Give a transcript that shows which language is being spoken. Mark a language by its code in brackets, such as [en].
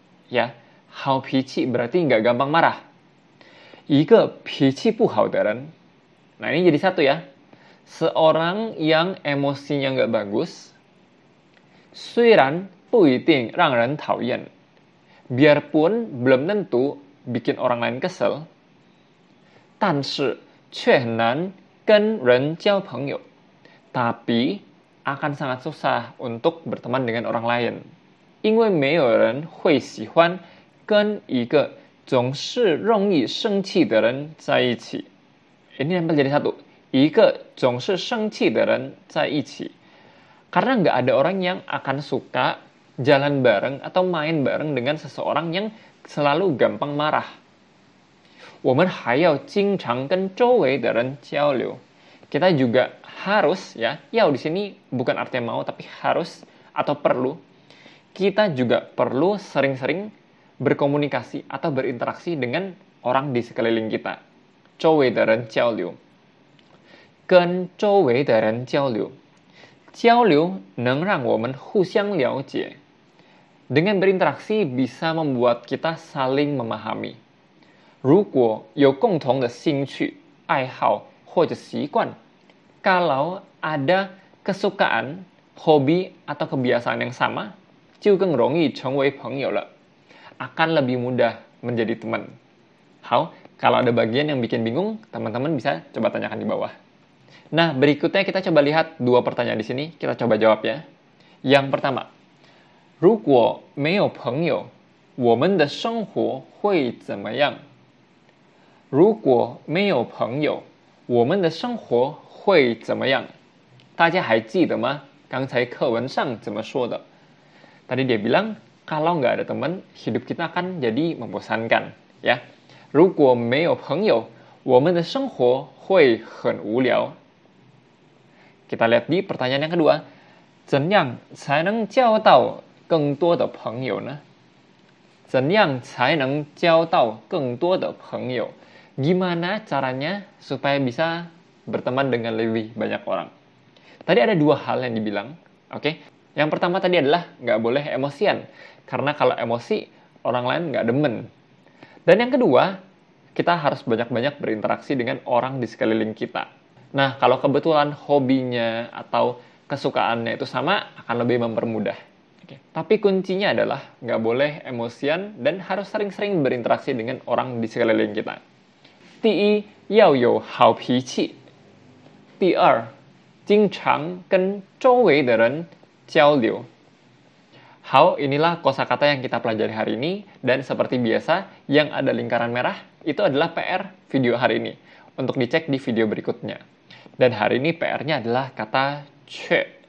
[id] Ya, 好脾气 berarti nggak gampang marah. [zh] 一个脾气不好的人, [id] nah ini jadi satu ya, seorang yang emosinya nggak bagus, [zh] 虽然不一定让人讨厌, [id] biarpun belum tentu bikin orang lain kesel, [zh] 但是却很难跟人交朋友, [id] tapi akan sangat susah untuk berteman dengan orang lain. [zh] 因为没有人会喜欢跟一个总是容易生气的人在一起. [id] Ini nempel jadi satu. [zh] 一个总是生气的人在一起. [id] Karena nggak ada orang yang akan suka jalan bareng atau main bareng dengan seseorang yang selalu gampang marah. [zh] 我们还要经常跟周围的人交流. [id] Kita juga harus, ya, di sini bukan artinya mau, tapi harus atau perlu. Kita juga perlu sering-sering berkomunikasi atau berinteraksi dengan orang di sekeliling kita. [zh] 周围的人交流.跟周围的人交流. 交流能让我们互相了解. [id] Dengan berinteraksi bisa membuat kita saling memahami. [zh] 如果有共同的兴趣、爱好或者习惯, [id] kalau ada kesukaan, hobi atau kebiasaan yang sama, [zh] 就更容易成为朋友了. [id] Akan lebih mudah menjadi teman. 好, kalau ada bagian yang bikin bingung, teman-teman bisa coba tanyakan di bawah. Nah, berikutnya kita coba lihat dua pertanyaan di sini. Kita coba jawab ya. Yang pertama, [zh] 如果没有朋友，我们的生活会怎么样？如果没有朋友，我们的生活会怎么样？大家还记得吗？刚才课文上怎么说的？ [id] Tadi dia bilang, kalau nggak ada teman, hidup kita akan jadi membosankan. [zh] Ya, 如果没有朋友，我们的生活会很无聊。 [id] Kita lihat di pertanyaan yang kedua, [zh] 怎样才能交到更多的朋友呢？怎样才能交到更多的朋友？ [id] Gimana caranya supaya bisa berteman dengan lebih banyak orang? Tadi ada dua hal yang dibilang, oke? Yang pertama tadi adalah nggak boleh emosian, karena kalau emosi orang lain nggak demen. Dan yang kedua, kita harus banyak-banyak berinteraksi dengan orang di sekeliling kita. Nah, kalau kebetulan hobinya atau kesukaannya itu sama, akan lebih mempermudah. Oke. Tapi kuncinya adalah nggak boleh emosian dan harus sering-sering berinteraksi dengan orang di sekeliling kita. [zh] 第一，要有好脾气。第二，经常跟周围的人交流。 [id] 好, inilah kosakata yang kita pelajari hari ini, dan seperti biasa, yang ada lingkaran merah itu adalah PR video hari ini, untuk dicek di video berikutnya. Dan hari ini PR-nya adalah kata 却.